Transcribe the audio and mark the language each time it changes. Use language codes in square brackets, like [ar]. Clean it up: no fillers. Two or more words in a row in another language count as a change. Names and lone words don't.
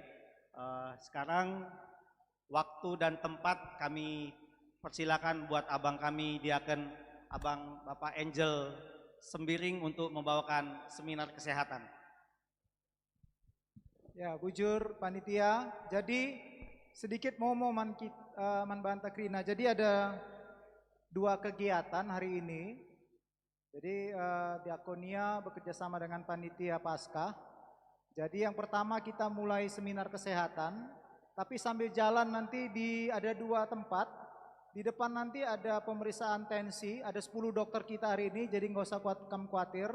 [id] Sekarang waktu dan tempat kami persilakan buat abang kami diaken Abang Bapak Angel Sembiring untuk membawakan seminar kesehatan. Ya, bujur panitia. Jadi sedikit [btx] man banta krina. [id] Jadi ada 2 kegiatan hari ini. Jadi Diakonia bekerja sama dengan panitia Paskah. Jadi yang pertama kita mulai seminar kesehatan, tapi sambil jalan nanti ada 2 tempat. Di depan nanti ada pemeriksaan tensi, ada 10 dokter kita hari ini, jadi nggak usah khawatir.